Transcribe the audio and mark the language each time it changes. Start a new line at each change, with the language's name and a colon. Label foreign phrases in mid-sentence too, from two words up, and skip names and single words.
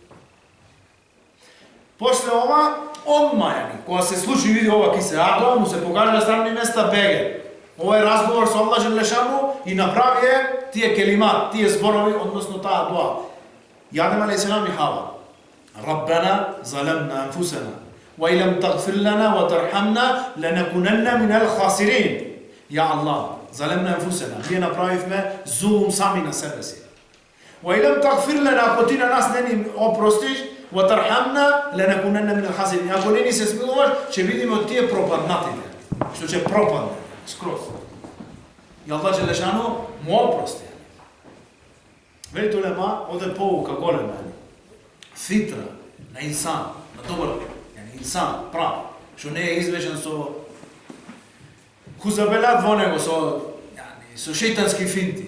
Macedonian: После ова, одма, кога се случи види ова ки се јадоа, му се покажа странни места беге. Ова е разговор со Аллах џелешану и направи тие келимат, тие зборови, односно таа дуа.
Arabic: Адем алейхиссалам и Хава: "ربنا ظلمنا أنفسنا وإن لم تغفر لنا وترحمنا لنكونن من الخاسرين."
Macedonian: Ја Аллах,
Arabic: ظلمنا أنفسنا,
Macedonian: ние направивме зулум сами на себе си.
Arabic: وإن لم تغفر لنا,
Macedonian: ако ти на нас не ни опростиш,
Arabic: وترحمنا لنكونن من الخاسرين.
Macedonian: Ако не ни се смилуваш, ќе видиме од тие пропаднатите, што ќе пропадне скроз. И Аллах џелешану му опрости. Велите улема, оде поука голема. Фитра на инсан, на добар инсан, прав, што не е извежен со хузабелат во него, со шејтански финти.